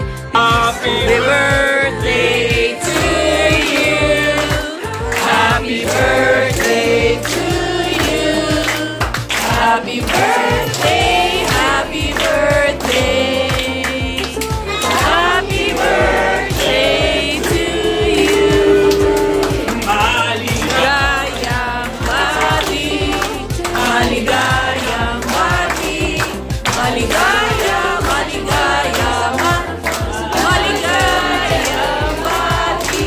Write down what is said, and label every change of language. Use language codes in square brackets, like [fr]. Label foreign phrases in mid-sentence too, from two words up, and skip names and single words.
[en] Happy birthday to you. Happy birthday to you. Happy birthday, happy birthday. Happy birthday to you. [tl] Maligayang mati. Maligayang mati. Maligayang, maligayang maligayang mati.